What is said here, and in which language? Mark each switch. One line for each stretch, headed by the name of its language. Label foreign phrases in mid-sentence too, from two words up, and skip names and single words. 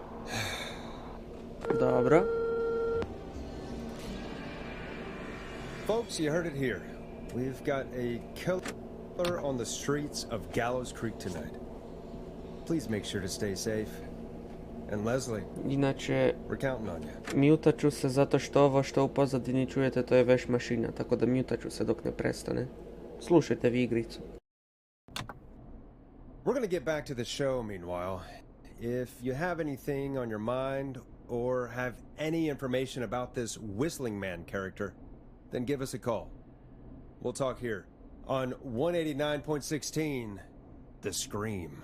Serbian: Dobro.
English: Folks, you heard it here. We've got a killer on the streets of Gallows Creek tonight. Please make sure to stay safe. And Leslie,
Serbian: Inače,
English: we're counting on you.
Serbian: mutat ću se zato što ovo što u pozadini čujete to je veš mašina, tako da mutat ću se dok ne prestane. Slušajte vi igricu.
English: We're gonna get back to the show meanwhile. If you have anything on your mind or have any information about this Whistling Man character, then give us a call. We'll talk here on 189.16, The Scream.